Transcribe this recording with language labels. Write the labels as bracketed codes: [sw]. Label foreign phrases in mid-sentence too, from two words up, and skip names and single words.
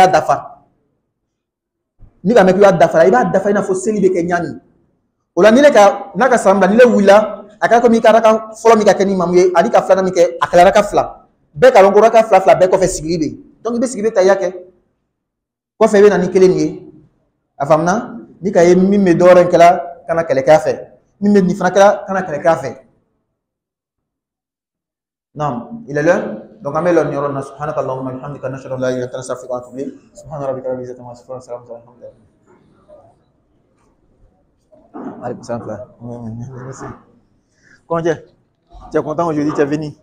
[bm] dafa ni ka mɛn k'i y'a dafa i b'a dafa i n'a fɔ seli bɛ kɛ ɲani o la ni ne ka n'a ka salamu la ni ne wulila a kɛra komi i ka raka fɔlɔ min ka kɛ ni imamu ye ani ka filanan min kɛ a kɛra raka fila bɛɛ ka dɔn ko raka fila fila bɛɛ kɔfɛ sigili bɛ yen donc i bɛ sigi i bɛ tayya kɛ kɔfɛ i bɛ na ni kelen min ye a faamuna ni ka ye min bɛ dɔwɛrɛ kɛla kana kɛlɛkɛya fɛ min bɛ nin fana kɛla kana kɛlɛkɛya fɛ [ar] naam [fr] il est l'heure [bm] donc an bɛ lɔ nin yɔrɔ in na [ar] سبحانك اللهم وبحمدك نشهد أن لا إله إلا أنت أستغفرك وأتوب إليك سبحان ربك رب العزة عما يصفون وسلام على المرسلين الحمد لله. [fr] Comment tu es? Tu es content aujourd'hui, tu es venu?